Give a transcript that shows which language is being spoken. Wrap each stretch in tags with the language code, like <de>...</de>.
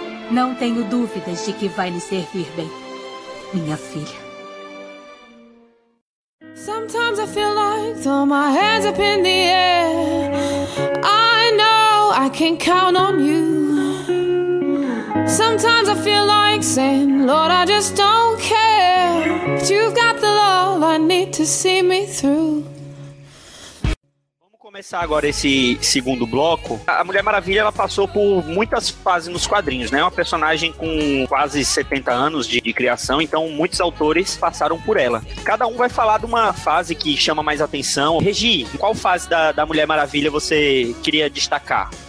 <pt>Não tenho dúvidas de que vai lhe servir bem, minha filha.</pt> <en>Sometimes I feel like throw my hands up in the air. I know I can count on you. Sometimes I feel like saying, Lord, I just don't care. But you've got the love I need to see me through.</en> <pt>Começar agora esse segundo bloco. A Mulher Maravilha, ela passou por muitas fases nos quadrinhos, né? Uma personagem com quase 70 anos de criação, então muitos autores passaram por ela. Cada um vai falar de uma fase que chama mais atenção. Regi, qual fase da Mulher Maravilha você queria destacar?</pt>